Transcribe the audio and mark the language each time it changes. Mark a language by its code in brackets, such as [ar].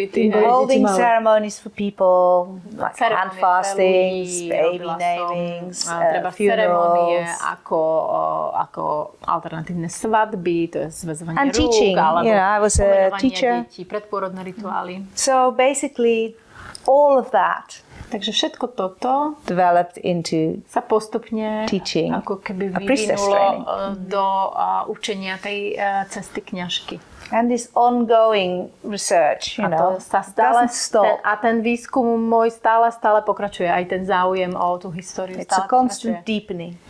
[en] Holding ceremonies for people, like hand fastings, baby namings, [sk] treba ceremonie ako alternatívne svadby, to je zväzovanie rúk, [en] teaching. [sk] Alebo [en] I was a teacher. [sk] Detí, predpôrodné rituály. [en] So basically all of that [sk] takže všetko toto [en] developed into [sk] sa postupne [en] teaching, [sk] ako keby vyvinulo do učenia tej cesty kňažky. [en] And this ongoing research, doesn't stop. [sk] A ten výskum môj stále pokračuje. Aj ten záujem o tú históriu [en] It's a constant deepening.